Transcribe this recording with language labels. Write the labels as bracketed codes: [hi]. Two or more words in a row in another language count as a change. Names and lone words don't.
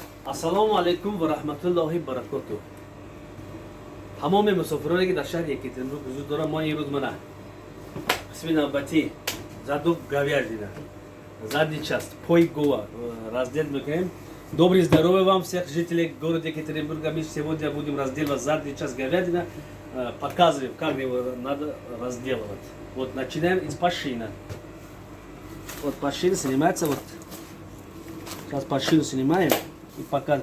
[ar] السلام عليكم ورحمة الله وبركاته. [tg] Тамоми мусофироне ки дар шаҳри Екатеринбург ҳузур дорам, мо имрӯз мана қисми навбатӣ заду [ru] говядина, задний часть, [tg] пой гова раздел мекунем. [ru] Добрый здоровья вам всех жителей города Екатеринбурга. Мы сегодня будем разделывать задний часть говядина. Показываем, как его надо разделывать. Вот начинаем из пашина. Вот пашина снимается, вот. Сейчас пашину снимаем и показываем.